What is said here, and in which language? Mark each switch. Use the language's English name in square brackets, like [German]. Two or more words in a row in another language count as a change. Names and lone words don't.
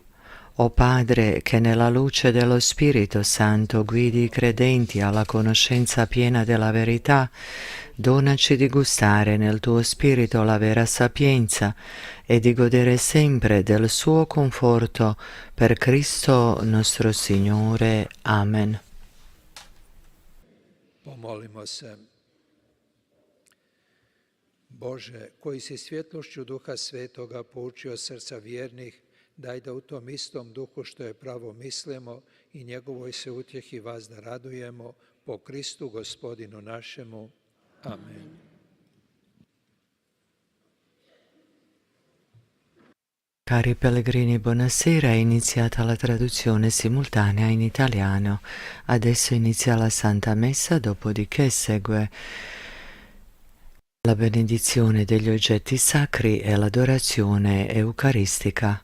[Italian] O Padre, che nella luce dello Spirito Santo guidi i credenti alla conoscenza piena della verità, donaci di gustare nel tuo Spirito la vera sapienza e di godere sempre del suo conforto per Cristo nostro Signore. Amen. [Croatian] Pomolimo se. Bože, koji si svjetlošću Duha Svetoga poučio srca vjernih, daj da u tom istom duhu što je pravo mislimo i njegovoj se utjehi vas da radujemo po Kristu Gospodinu našemu. Amen. [Italian] Cari pellegrini, buonasera. È iniziata la traduzione simultanea in italiano. Adesso inizia la Santa Messa, dopodiché segue la benedizione degli oggetti sacri e l'adorazione eucaristica.